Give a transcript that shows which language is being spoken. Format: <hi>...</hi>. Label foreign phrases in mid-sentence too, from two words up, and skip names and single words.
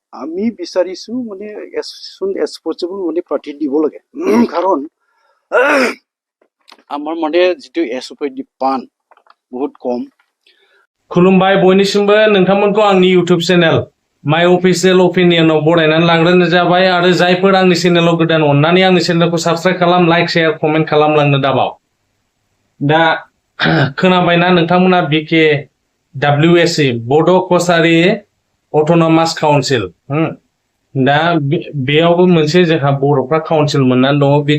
<as>আমি বিচাৰিছো মানে</as> <en>as soon as possible</en> <as>মানে প্ৰাৰ্থী দিব লাগে কাৰণ আমাৰ মানে যিটো এছঅপিডি পান বহুত কম</as> <brx>खुलुमबाय बयनिसिमबो नोंथांमोनखौ आंनि YouTube चेनेल माय अफिशियेल अपिनियनाव बरायनानै लाग्रोनाय जाबाय आरो जायफोर आंनि चेनेलाव गोदान अननानै आंनि चेनेलखौ साबस्क्राइब खालाम</brx> <en>like share comment</en> <brx>खालामलांनो दाबाव दा खोनाबायना नोंथांमोना बिके डब्लिउएसि बड' कसारि अट'नमास काउन्सिल दा बेयावबो मोनसे जोंहा बर'फ्रा काउन्सिल मोननानै दङ</brx>